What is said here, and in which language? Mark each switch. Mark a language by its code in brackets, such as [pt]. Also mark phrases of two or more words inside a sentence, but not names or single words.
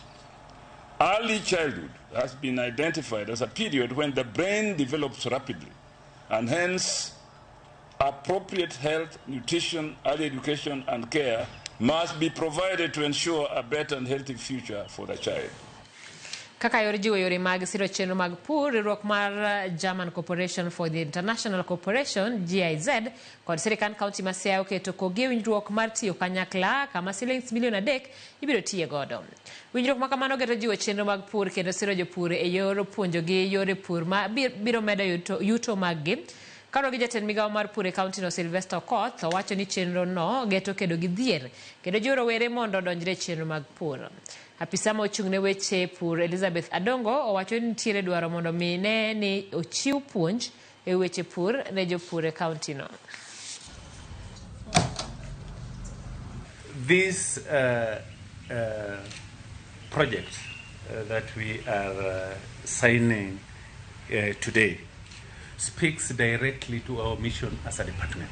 [en] Early childhood has been identified as a period when the brain develops rapidly, and hence appropriate health, nutrition, early education, and care must be provided to ensure a better and healthy future for the child. [luo] Kaka yor jiwo yore mag siro chenro mag pur, riwruok mar German Corporation for the International Cooperation GIZ kod sirikand kaunti ma Siaya oketo kogi winjruok mar tiyo kanyakla kama shillings milion 3 ibiro tiye godo. Winjruok ma kamano geto jiwo chenro mag pur kendo siro jopur e yor puonjogi yore pur ma biro medo yuto maggi. Kano gi jatend migawo mar pur e kaunti no Sylvester Okoth owacho ni chenro no geto kedo gi dhier kendo jiwo rowere mondo odonjre chenro mag pur. Apisa ma ochung' ne weche pur Elizabeth Adongo owacho ni nitiere dwaro mondo mine ni ochiw puonj e weche pur ne jopur e kaunti no. [en] This project that we are signing today speaks directly to our mission as a department.